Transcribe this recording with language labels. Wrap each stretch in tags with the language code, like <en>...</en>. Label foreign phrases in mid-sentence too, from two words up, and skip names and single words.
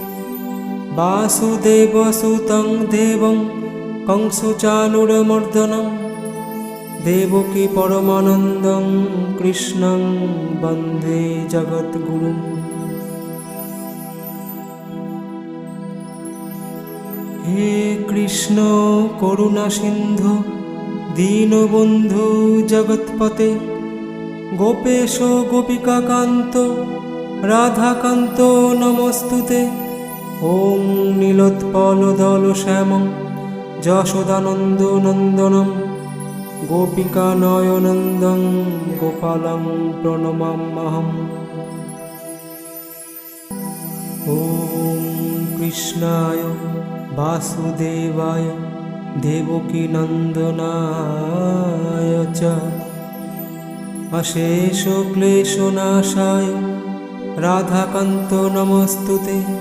<sa>বাসুদেবসুतं দেবং কংসচাণূরমর্দনম দেবকী পরমানন্দং কৃষ্ণং বন্দে জগদ্গুরুম। হে কৃষ্ণ করুণা সিন্ধু দীনবন্ধু জগৎপতে গোপেশ গোপিকাকান্ত রাধাকান্ত নমস্তুতে। ওং নীলোৎপলদলশ্যামং যশোদানন্দনন্দনম গোপিকানয়নন্দং গোপালং প্রণমাম্যহম। ওং কৃষ্ণায় বাসুদেবায় দেবকীনন্দনায় চ অশেষ ক্লেশনাশায় রাধাকান্ত নমস্তুতে।</sa>